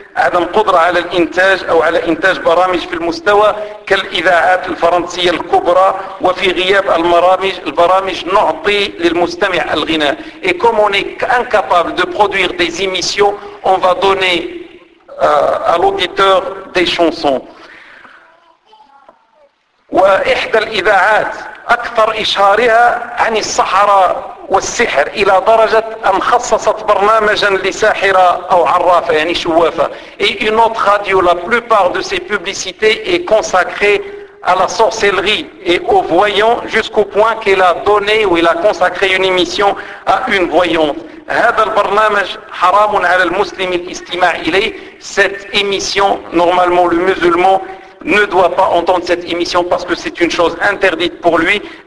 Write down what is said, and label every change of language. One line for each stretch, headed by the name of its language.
Arabic: عدم قدرة على الإنتاج أو على إنتاج برامج في المستوى كالإذاعات الفرنسية الكبرى وفي غياب المرامج البرامج نعطي للمستمع الغناء.
French: Et comme on est incapable de produire des émissions, on va donner à l'auditeur des chansons.
Arabic: وإحدى الإذاعات أكثر إشهارها عن الصحراء والسحر إلى درجة أن خصصت برنامجا لساحرة أو عرافة يعني شوافة.
French: Et une autre radio, la plupart de ses publicités est consacrée à la sorcellerie et aux voyants jusqu'au point qu'elle a donné ou elle a consacré une émission à une voyante.
Arabic: هذا البرنامج حرام على المسلم الاستماع إليه.
French: Cette émission, normalement le musulman ne doit pas entendre cette émission parce que c'est une chose interdite pour lui.